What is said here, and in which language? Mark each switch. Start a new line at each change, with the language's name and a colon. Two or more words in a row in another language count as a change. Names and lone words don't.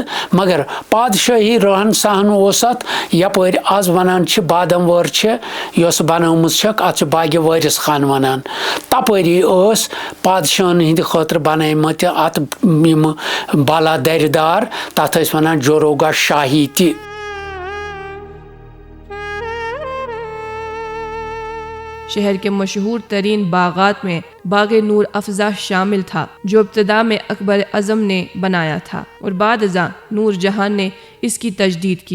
Kashmiri: مگر پادشٲہی رہن سہن اوس اتھ یپٲرۍ آز ونان چھِ بادم وٲر چھِ یۄس بنٲومٕژ چھکھ اتھ چھِ باغِ وٲرِس خان ونان. تپٲری ٲس پادشاہن ہٕنٛدِ خٲطرٕ بنٲیمٕتۍ اتھ یِم بالا درِ دار تتھ ٲسۍ ونان جوروگا شاہی تہِ.
Urdu: شہر کے مشہور ترین باغات میں باغ نور افزا شامل تھا جو ابتدا میں اکبر اعظم نے بنایا تھا اور بعد ازاں نور جہاں نے اس کی تجدید کی.